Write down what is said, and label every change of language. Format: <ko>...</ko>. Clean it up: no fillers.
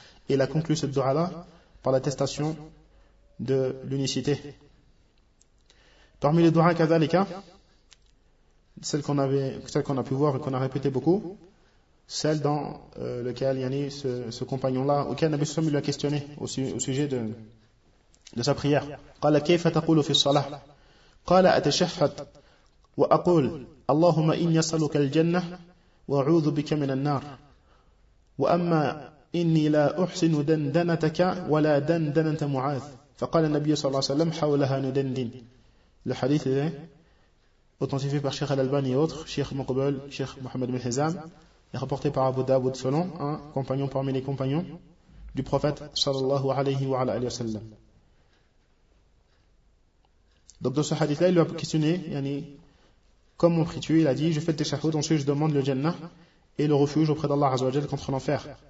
<fr>Et il a conclu cette dua-là par l'attestation de l'unicité. Parmi les duas kadhalika, celle qu'on a pu voir et qu'on a répété beaucoup, celle dans laquelle Yanni, ce compagnon-là, auquel Nabi Sallam lui a questionné au sujet de sa prière.</fr> <ar>قال كيف تقول في الصلاة؟ قال أتشهد وأقول اللهم إن يصلك الجنة وأعوذ بك من النار وأما إني لا أحسن دندنتك ولا دندنة معاذ. فقال النبي صلى الله عليه وسلم حولها ندندن.</ar> <fr>Le hadith est authentifié par Cheikh Al-Albani et autres, Cheikh Mokbel, Cheikh Mohamed bin Hizam, et rapporté par Abu Dawud selon un compagnon parmi les compagnons du prophète sallallahu alayhi wa alayhi wa sallam. Donc dans ce hadith-là, il lui a questionné, yani, comme on prie tu, il a dit, je fais le teshahoud, ensuite je demande le Jannah et le refuge auprès d'Allah Azza wa Jal contre l'enfer.</fr>